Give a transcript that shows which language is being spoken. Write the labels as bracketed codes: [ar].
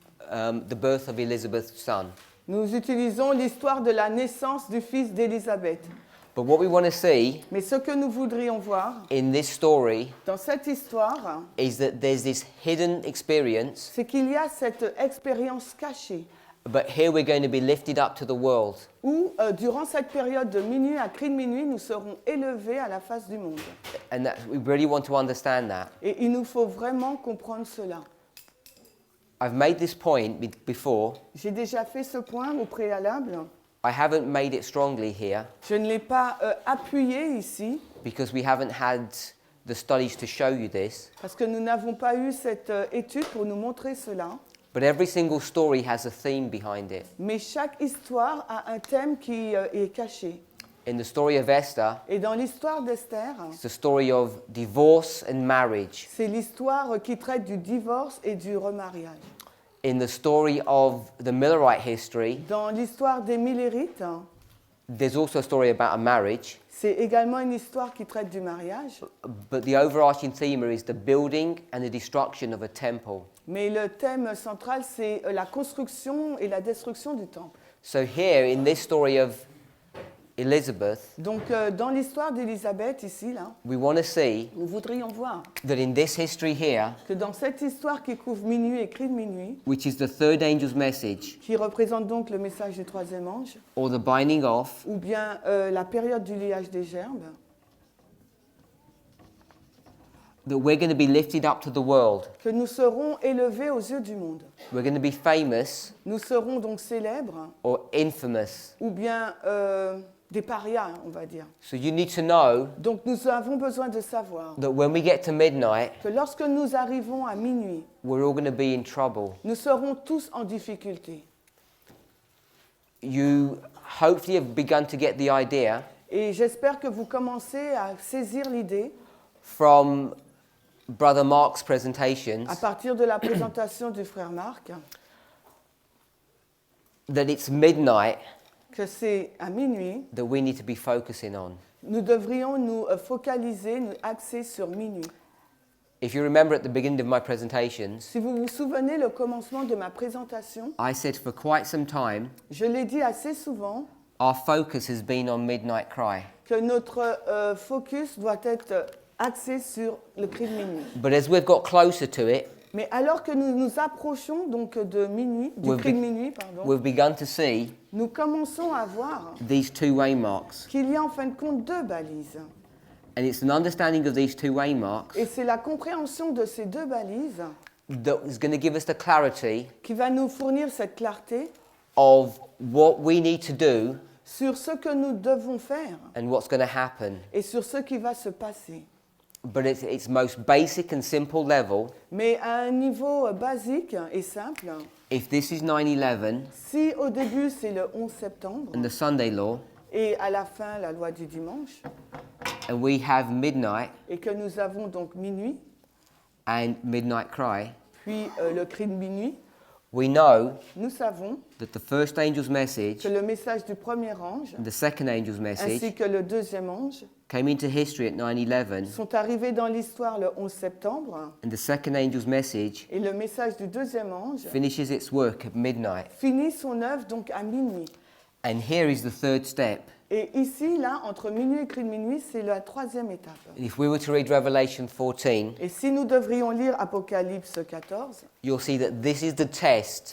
[en] The birth of Elizabeth's son. [fr] nous utilisons l'histoire de la naissance du fils d'Élisabeth. [en] But what we want to see [fr] Mais ce que nous voudrions voir [en] in this story [fr] dans cette histoire, [en] is that there's this hidden experience, [fr] c'est qu'il y a cette expérience cachée [en] but here we're going to be lifted up to the world. [fr] où, durant cette période de minuit à cri de minuit, nous serons élevés à la face du monde. [en] And that, we really want to understand that. [fr] Et il nous faut vraiment comprendre cela. [en] I've made this point before. [fr] J'ai déjà fait ce point au préalable. [en] I haven't made it strongly here [fr] Je ne l'ai pas appuyé ici [en] because we haven't had the studies to show you this. [fr] parce que nous n'avons pas eu cette étude pour nous montrer cela. [en] But every single story has a theme behind it. [fr] Mais chaque histoire a un thème qui est caché. [en] In the story of Esther, [fr] Et dans l'histoire d'Esther, [en] it's the story of divorce and marriage. [fr] c'est l'histoire qui traite du divorce et du remariage. [en] In the story of the Millerite history, [fr] Dans l'histoire des Millérites, [en] there's also a story about a marriage. [fr] c'est également une histoire qui traite du mariage. [en] But the overarching theme is the building and the destruction of a temple. [fr] Mais le thème central, c'est la construction et la destruction du temple. [en] So here, in this story of Elizabeth, [fr] Donc, dans l'histoire d'Élisabeth, ici, là, [en] we want to see [fr] nous voudrions voir [en] that in this history here, [fr] que dans cette histoire qui couvre minuit et cri de minuit, [en] which is the third angel's message, [fr] qui représente donc le message du troisième ange, [en] or the binding off, [fr] ou bien la période du liage des gerbes, [en] that we're going to be lifted up to the world. [fr] que nous serons élevés aux yeux du monde. [en] We're going to be famous [fr] Nous serons donc célèbres, [en] or infamous. [fr] ou bien des parias, on va dire. [en] So you need to know [fr] Donc nous avons besoin de savoir [en] that when we get to midnight, [fr] que lorsque nous arrivons à minuit, [en] we're all going to be in trouble. [fr] nous serons tous en difficulté. [en] You hopefully have begun to get the idea [fr] Et j'espère que vous commencez à saisir l'idée [en] from Brother Mark's presentations [fr] à partir de la présentation du frère Marc [en] that it's midnight [fr] que c'est à minuit. [en] that we need to be focusing on. [fr] Nous devrions nous focaliser, nous axer sur minuit. [en] If you remember at the beginning of my presentations, [fr] Si vous vous souvenez le commencement de ma présentation, [en] I said for quite some time, [fr] je l'ai dit assez souvent, [en] our focus has been on Midnight Cry. [fr] que notre focus doit être axé sur le cri de minuit. [en] But as we've got closer to it, [fr] Mais alors que nous nous approchons donc de minuit, du [en] We've [fr] cri de [en] be- [fr] minuit, pardon, [en] we've begun to see [fr] nous commençons à voir [en] these two waymarks. [fr] qu'il y a en fin de compte deux balises. [en] And it's an understanding of these two waymarks [fr] Et c'est la compréhension de ces deux balises [en] that is going to give us the clarity [fr] qui va nous fournir cette clarté [en] of what we need to do [fr] sur ce que nous devons faire [en] and what's going to happen. [fr] et sur ce qui va se passer. [en] But it's its most basic and simple level. [fr] Mais à un niveau basique et simple, [en] If this is 9/11 [fr] si au début c'est le 11 septembre [en] and the Sunday law, [fr] et à la fin la loi du dimanche, [en] and we have midnight [fr] et que nous avons donc minuit, [en] and midnight cry, [fr] puis le cri de minuit, [en] we know [fr] nous savons [en] that the first angel's message [fr] que le message du premier ange [en] and the second angel's message [fr] ainsi que le deuxième ange [en] came into history at 9/11, [fr] sont arrivés dans l'histoire le 11 septembre [en] and the second angel's message [fr] et le message du deuxième ange [en] finishes its work at midnight. [fr] finit son œuvre donc à minuit. [en] And here is the third step. [fr] Et ici, là, entre minuit et cri de minuit, c'est la troisième étape. [en] And if we were to read Revelation 14, [fr] Et si nous devrions lire Apocalypse 14, [en] you'll see that this is the test.